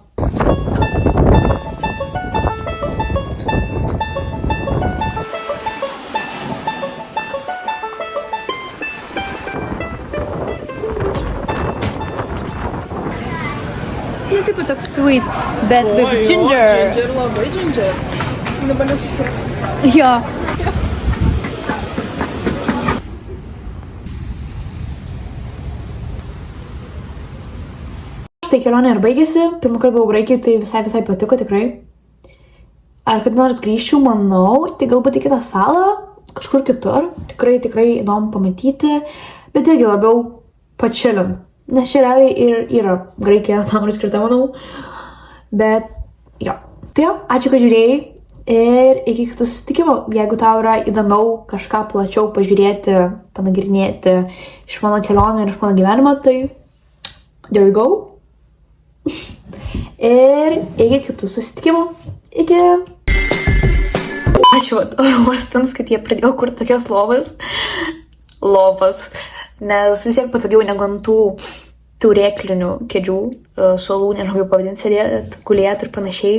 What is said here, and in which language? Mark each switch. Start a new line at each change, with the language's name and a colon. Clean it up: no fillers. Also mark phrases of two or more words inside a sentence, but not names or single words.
Lithuanian: Nu, taip toks sweet, bet
English: with ginger.
Lithuanian: Ginger, labai ginger. Dabar nesusirgs. Jo. Štai kelionė ir baigėsi. Pirmą kartą buvau Graikijoj, tai visai patiko tikrai. Ar kad nors grįžčiau, manau, tai galbūt į kitą salą, kažkur kitur. Tikrai įdomu pamatyti, bet irgi labiau pačilin. Nes čia realiai ir yra Graikija tam ir skirta, manau. Bet jo. Tai jo, ačiū, kad žiūrėjai. Ir iki kitų susitikimų. Jeigu tau yra įdomiau kažką plačiau pažiūrėti, panagrinėti iš mano kelionę ir iš mano gyvenimo, tai
English: there you go.
Lithuanian: Ir iki kitų susitikimų. Iki. Ačiū oro uostams, kad jie pradėjo kurti tokias lovas. Nes vis tiek patogiau negu ant tų rėklinių kėdžių, suolų, nežinau kaip pavadinti, sėdėti, gulėti ir panašiai.